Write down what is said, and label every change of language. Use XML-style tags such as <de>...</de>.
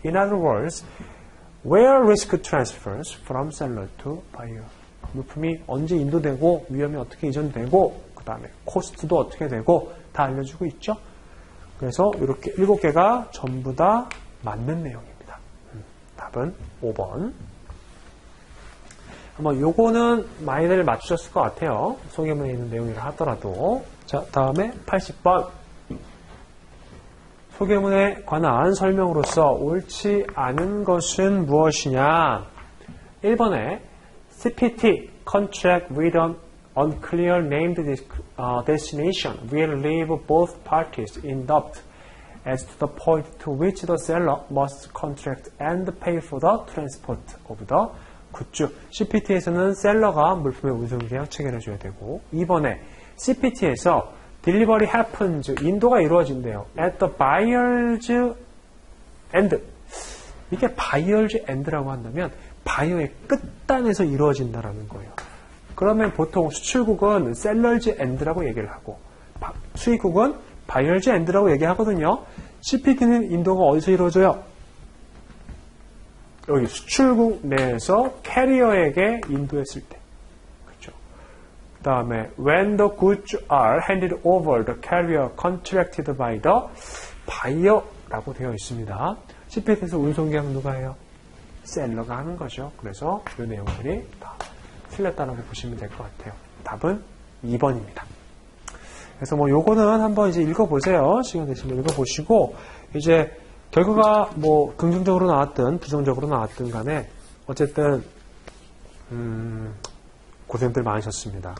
<en>In other words, where risk transfers from seller to buyer.</en> <ko>물품이 언제 인도되고 위험이 어떻게 이전되고 그 다음에 코스트도 어떻게 되고 다 알려주고 있죠. 그래서 이렇게 7개가 전부 다 맞는 내용입니다. 답은 5번. 한번 요거는 많이들 맞추셨을 것 같아요. 소개문에 있는 내용이라 하더라도. 자, 다음에 80번. 소개문에 관한 설명으로서 옳지 않은 것은 무엇이냐? 1번에</ko> <en>CPT, Contract with an unclear named destination will leave both parties in doubt as to the point to which the seller must contract and pay for the transport of the goods.</en> <ko>CPT에서는 셀러가 물품의 운송 계약 체결해 줘야 되고 2번에 CPT에서</ko> <en>delivery happens,</en> <ko>인도가 이루어진대요.</ko> <en>at the buyer's end.</en> <ko>이게</ko> <en>buyer's end</en> <ko>라고 한다면 바이어의 끝단에서 이루어진다라는 거예요. 그러면 보통 수출국은 seller's end라고 얘기를 하고 수입국은 buyer's end라고 얘기하거든요. CPT는 인도가 어디서 이루어져요? 여기 수출국 내에서 캐리어에게 인도했을 때. 그렇죠. 그 다음에</ko> <en>when the goods are handed over, the carrier contracted by the buyer</en> <ko>라고 되어 있습니다. CPT에서 운송계약 누가 해요? 셀러가 하는 거죠. 그래서 이 내용들이 다 틀렸다라고 보시면 될 것 같아요. 답은 2번입니다. 그래서 뭐 요거는 한번 이제 읽어보세요. 시간 되시면 읽어보시고 이제 결과가 뭐 긍정적으로 나왔든 부정적으로 나왔든 간에 어쨌든 고생들 많으셨습니다.</ko>